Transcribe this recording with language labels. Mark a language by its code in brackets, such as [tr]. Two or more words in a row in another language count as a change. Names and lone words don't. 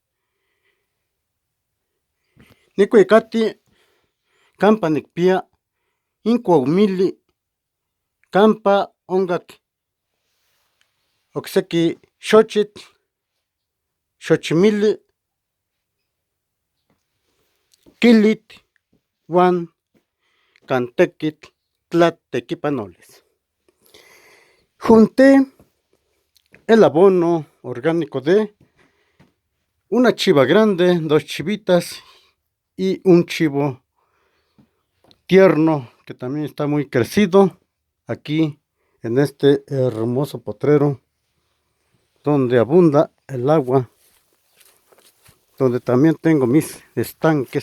[nah] Nicuicati campa nicpia incuaumili campa oncac ocsequi xochitl, xochimili, quilitl uan cantequitl tlatequipanolis. [es] Junté el abono orgánico de una chiva grande, 2 chivitas y un chivo tierno que también está muy crecido aquí en este hermoso potrero donde abunda el agua, donde también tengo mis estanques.